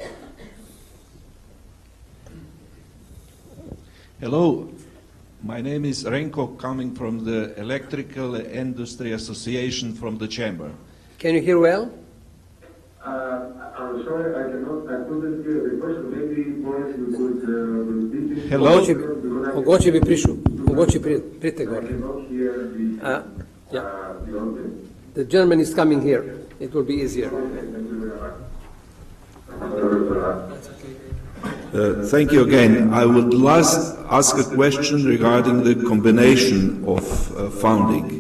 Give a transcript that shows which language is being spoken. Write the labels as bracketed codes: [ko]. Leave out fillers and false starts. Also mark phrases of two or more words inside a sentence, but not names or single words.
[en] Hello, my name is Renko, coming from the Electrical Industry Association from the Chamber. Can you hear well? I'm sorry, I couldn't hear the question. Maybe Boris, you could repeat it. Hello? [sl] Mogoče bi prišel, mogoče pridite [en] I [sl] gor. [en] cannot hear the audience. The gentleman is coming here. It will be easier. Thank you again. I would ask a question regarding the combination of funding.